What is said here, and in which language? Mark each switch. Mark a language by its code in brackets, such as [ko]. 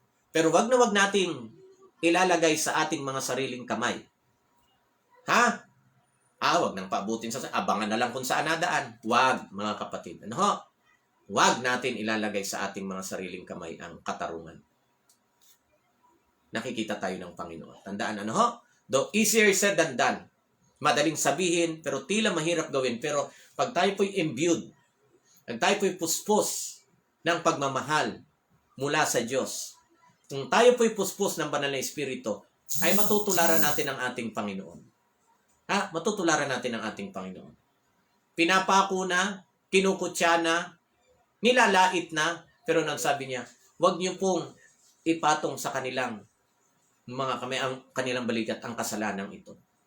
[tl] Pero wag na wag nating ilalagay sa ating mga sariling kamay. Wag nang paabutin abangan na lang kung saan nadaan. Wag, mga kapatid. Wag natin ilalagay sa ating mga sariling kamay ang katarungan. Nakikita tayo ng Panginoon. Tandaan, [en] though easier said than done. [tl] Madaling sabihin, pero tila mahirap gawin. Pero pag tayo po'y imbued, pag tayo po'y puspos ng pagmamahal mula sa Diyos, kung tayo po'y puspos ng banal na Espiritu, ay matutularan natin ang ating Panginoon. Matutularan natin ang ating Panginoon. Pinapako na, kinukutya na, nilalait na, pero nagsabi niya, huwag niyo pong ipatong sa kanilang mga kamay, ang kanilang balikat, ang kasalanan ito.